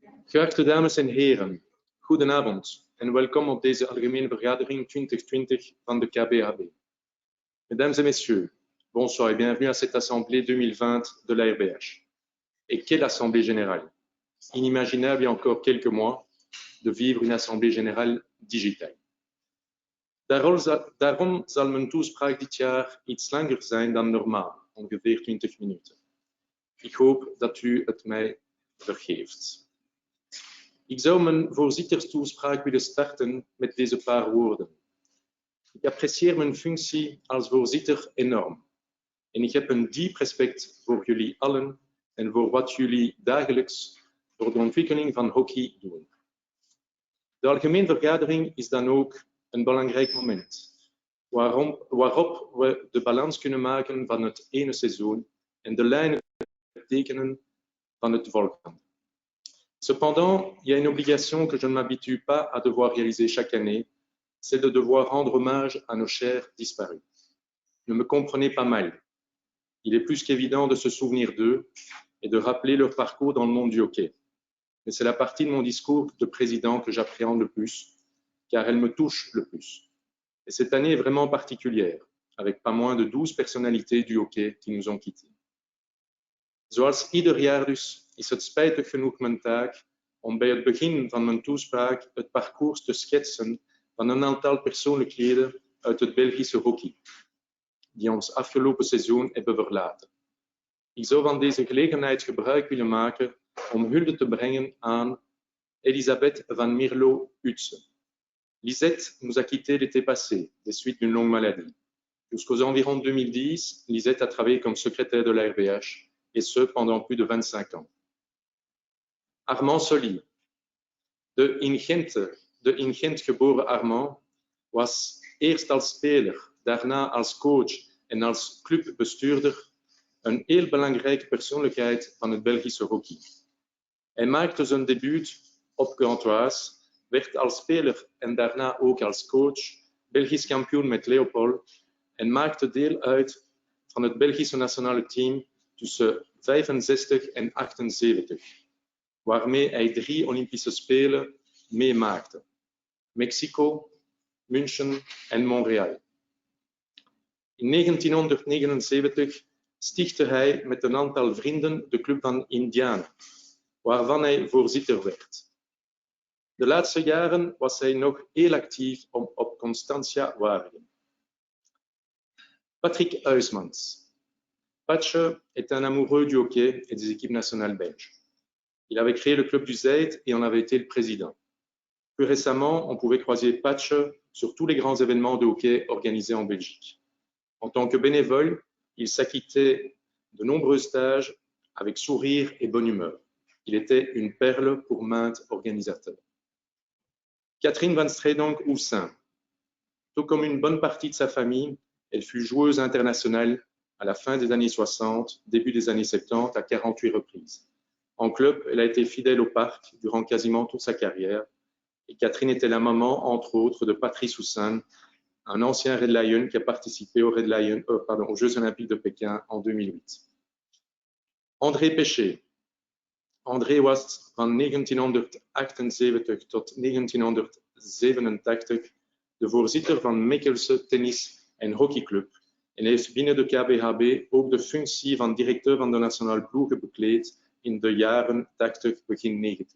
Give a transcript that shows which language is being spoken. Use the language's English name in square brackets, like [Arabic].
[Dutch] Geachte dames en heren, goedenavond en welkom op deze algemene vergadering 2020 van de KBHB. [French] Mesdames et messieurs, bonsoir et bienvenue à cette assemblée 2020 de l'ARBH. Et quelle assemblée générale! Inimaginable il y a encore quelques mois de vivre une assemblée générale digitale. [Dutch] Daarom zal mijn toespraak dit jaar iets langer zijn dan normaal, ongeveer 20 minuten. Ik hoop dat u het mij vergeeft. Ik zou mijn voorzitterstoespraak willen starten met deze paar woorden. Ik apprecieer mijn functie als voorzitter enorm. En ik heb een diep respect voor jullie allen en voor wat jullie dagelijks voor de ontwikkeling van hockey doen. De algemene vergadering is dan ook een belangrijk moment, waarop we de balans kunnen maken van het ene seizoen en de lijnen tekenen van het volgende. [French] Cependant, il y a une obligation que je ne m'habitue pas à devoir réaliser chaque année, c'est de devoir rendre hommage à nos chers disparus. Ne me comprenez pas mal. Il est plus qu'évident de se souvenir d'eux et de rappeler leur parcours dans le monde du hockey. Mais c'est la partie de mon discours de président que j'appréhende le plus, car elle me touche le plus. Et cette année est vraiment particulière, avec pas moins de 12 personnalités du hockey qui nous ont quittés. [Dutch] Zoals ieder jaar dus is het spijtig genoeg mijn taak om bij het begin van mijn toespraak het parcours te schetsen van een aantal persoonlijkheden uit het Belgische hockey, die ons afgelopen seizoen hebben verlaten. Ik zou van deze gelegenheid gebruik willen maken om hulde te brengen aan Elisabeth van Mierlo-Utse. [French] Lisette nous a quittés l'été passé, des suites d'une longue maladie. Jusqu'aux environs 2010, Lisette a travaillé comme secrétaire de l'ARBH, et ce pendant plus de 25 ans. [Dutch] Armand Solly, de in Gent geboren Armand, was eerst als speler, daarna als coach en als clubbestuurder een heel belangrijke persoonlijkheid van het Belgische hockey. Hij maakte zijn debuut op Gantoise, werd als speler en daarna ook als coach Belgisch kampioen met Leopold en maakte deel uit van het Belgische nationale team tussen 65 en 78, waarmee hij 3 Olympische Spelen meemaakte. Mexico, München en Montreal. In 1979 stichtte hij met een aantal vrienden de Club van Indiana, waarvan hij voorzitter werd. De laatste jaren was hij nog heel actief op Constantia Waregem. Patrick Huysmans. [French] Patche est un amoureux du hockey et des équipes nationales belges. Il avait créé le club du Zeyt et en avait été le président. Plus récemment, on pouvait croiser Patche sur tous les grands événements de hockey organisés en Belgique. En tant que bénévole, il s'acquittait de nombreux stages avec sourire et bonne humeur. Il était une perle pour maintes organisateurs. Catherine Van Stredonk-Houssin. Tout comme une bonne partie de sa famille, elle fut joueuse internationale à la fin des années 60, début des années 70, à 48 reprises. En club, elle a été fidèle au parc durant quasiment toute sa carrière. Et Catherine était la maman, entre autres, de Patrice Houssin, un ancien Red Lion qui a participé aux Jeux Olympiques de Pékin en 2008. André Péché. [Dutch] André was van 1978 tot 1987 de voorzitter van Mechelse Tennis- en Hockeyclub en heeft binnen de KBHB ook de functie van directeur van de nationale ploegen bekleed in de jaren 80, begin 90.